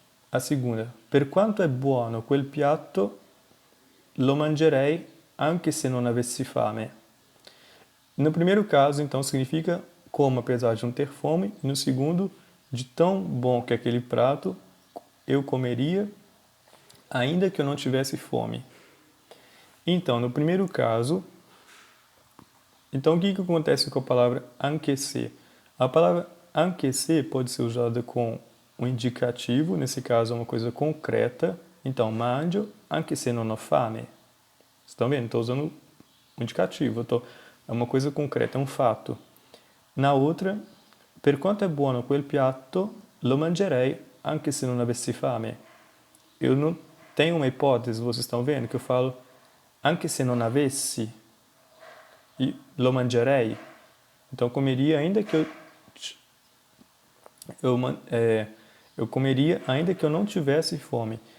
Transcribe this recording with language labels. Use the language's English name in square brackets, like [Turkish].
[Portuguese] A segunda, [Italian] per quanto è buono quel piatto, lo mangerei anche se non avessi fame. [Portuguese] No primeiro caso, então, significa como, apesar de não ter fome. E no segundo, de tão bom que aquele prato, eu comeria, ainda que eu não tivesse fome. Então, no primeiro caso, então o que acontece com a palavra anche se? A palavra anche se pode ser usada com um indicativo, nesse caso é uma coisa concreta. [Italian] Então, mangio anche se non ho fame. [Portuguese] Vocês estão vendo? Estou usando um indicativo, é uma coisa concreta, é um fato. Na outra, [Italian] per quanto è buono quel piatto, lo mangerei anche se non avessi fame. [Portuguese] Eu não tenho uma hipótese, vocês estão vendo, que eu falo [Italian] anche se non avessi [Portuguese] e [Italian] lo mangerei. [Portuguese] Então, comeria ainda que eu comeria ainda que eu não tivesse fome.